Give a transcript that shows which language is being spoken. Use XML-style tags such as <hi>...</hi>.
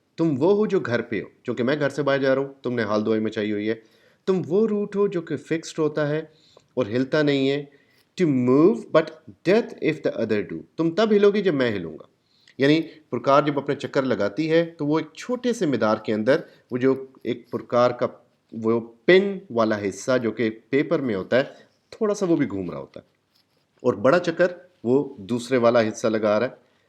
<ur>تم وہ ہو جو گھر پہ ہو، چونکہ میں گھر سے باہر جا رہا ہوں، تم نے حال دعائی مچائی ہوئی ہے. تم وہ روٹ ہو جو کہ فکسڈ ہوتا ہے اور ہلتا نہیں ہے.</ur> <en>to move but death if the other do.</en> <ur>تم تب ہلو گی جب میں ہلوں گا. یعنی پرکار جب اپنے چکر لگاتی ہے تو وہ ایک چھوٹے سے مدار کے اندر وہ جو ایک پرکار کا وہ پن والا حصہ جو کہ پیپر میں ہوتا ہے تھوڑا سا وہ بھی گھوم رہا ہوتا ہے، اور بڑا چکر وہ دوسرے والا حصہ لگا رہا ہے.</ur>